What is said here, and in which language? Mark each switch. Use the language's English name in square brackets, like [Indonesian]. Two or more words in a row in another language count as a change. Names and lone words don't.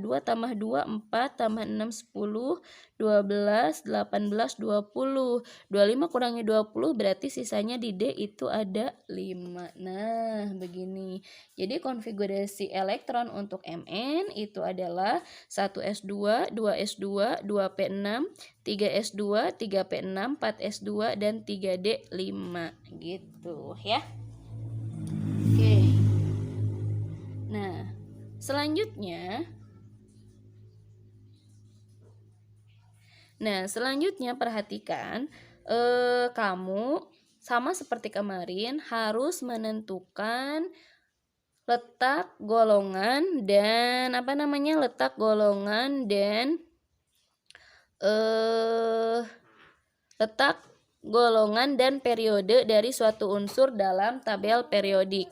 [Indonesian] 2 tambah 2, 4 tambah 6, 10, 12, 18, 20. 25 kurangi 20 berarti sisanya di D itu ada 5. Nah, begini. Jadi konfigurasi elektron untuk Mn itu adalah 1s2, 2s2, 2p6, 3s2, 3p6, 4s2, dan 3d5 gitu ya. Oke. Nah, selanjutnya perhatikan, kamu sama seperti kemarin harus menentukan letak golongan dan letak golongan dan periode dari suatu unsur dalam tabel periodik.